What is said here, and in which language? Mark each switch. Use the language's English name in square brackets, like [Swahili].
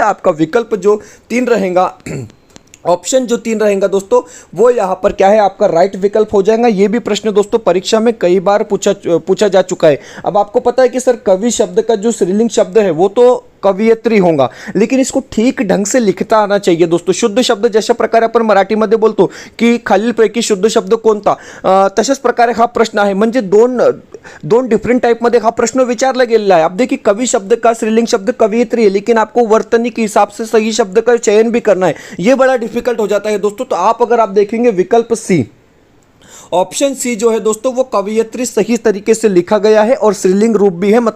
[Hindi] आपका विकल्प जो 3 रहेगा, ऑप्शन जो 3 रहेगा दोस्तों वो यहाँ पर क्या है आपका राइट विकल्प हो जाएगा। ये भी प्रश्न दोस्तों परीक्षा में कई बार पूछा जा चुका है। अब आपको पता है कि सर कवि शब्द का जो स्त्रीलिंग शब्द है वो तो कवयित्री होगा, लेकिन इसको ठीक ढंग से लिखता आना चाहिए दोस्तों। [Marathi] शुद्ध शब्द जशा प्रकारे आपण मराठीमध्ये बोलतो की खालीलपैकी शुद्ध शब्द कोणता, तशाच प्रकारे हा प्रश्न आहे। म्हणजे दोन डिफरेंट टाइपमध्ये हा प्रश्न विचारला गेलेला [Hindi] है। अब देखिए कवि शब्द का स्त्रीलिंग शब्द कवयित्री है, लेकिन आपको वर्तनी के हिसाब से सही शब्द का चयन भी करना है, ये बड़ा डिफिकल्ट हो जाता है दोस्तों। तो आप अगर आप देखेंगे विकल्प सी, ऑप्शन सी जो है दोस्तों वो कवयित्री सही तरीके से लिखा गया है और स्त्रीलिंग रूप भी है।